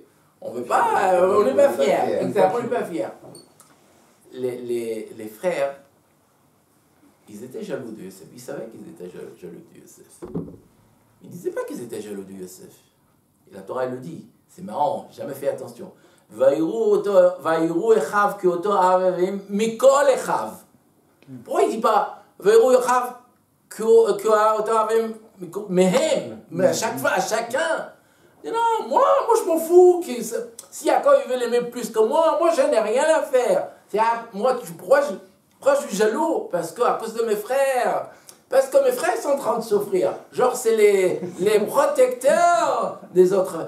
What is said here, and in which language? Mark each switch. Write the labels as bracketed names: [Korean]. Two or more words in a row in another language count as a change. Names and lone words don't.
[French] On n'est pas fiers. On n'est pas fiers. Les frères, ils étaient jaloux de Yosef. Ils savaient qu'ils étaient jaloux de Yosef. Ils ne disaient pas qu'ils étaient jaloux de Yosef. Et la Torah, elle le dit. C'est marrant, j'ai jamais fait attention. [Hebrew] Vaïrou echav ki oto avavim mikol echav. [French] Pourquoi il ne dit pas [Hebrew] Vaïrou echav ki oto avavim mehem, [French] mais à chaque fois, à chacun. Et non, moi je m'en fous. Si Yaakov il veut l'aimer plus que moi je n'ai rien à faire. Pourquoi je suis jaloux? Parce que à cause de mes frères. Parce que mes frères sont en train de souffrir. Genre, c'est les protecteurs des autres.